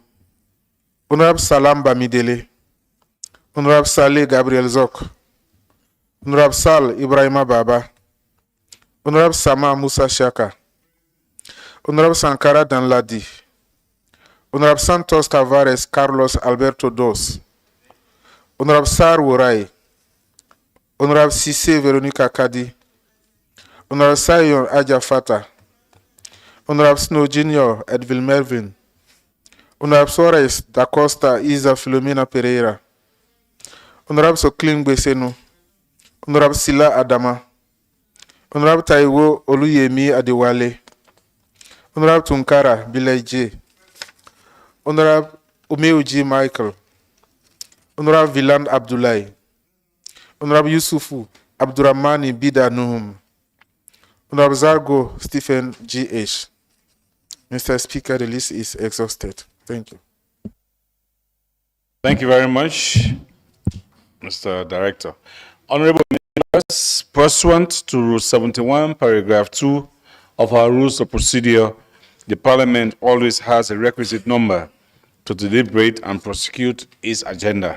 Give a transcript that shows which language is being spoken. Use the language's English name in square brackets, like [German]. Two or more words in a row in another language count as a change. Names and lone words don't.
[English] Honorable Salam Bamidele. Honorable Saleh Gabriel Zok. Honorable Sal Ibrahima Baba. Honorable Sama Moussa Shaka. Honorable Sankara Danladi. Honorable Santos Tavares Carlos Alberto Dos. Honorable Sar Wurai. Honorable Sisse Veronica Kadi. Honorable Sayon Aja Fata. Honorable Snow Jr. Edville Melvin. Honorable Suarez da Costa Isa Filomena Pereira. Honorable Soklin Besenu. Honorable Sila Adama. Honorable Taiwo Oluyemi Adewale. Honorable Tunkara Bilaije. Honorable Umeuji Michael. Honorable Viland Abdoulaye. Honorable Yusufu Abdurrahmani Bida Nuhum. Honorable Zargo Stephen G.H. Mr. Speaker, the list is exhausted. Thank you. Thank you very much, Mr. Director. Honorable members, pursuant to Rule 71, Paragraph 2 of our Rules of Procedure, the Parliament always has a requisite number to deliberate and prosecute its agenda.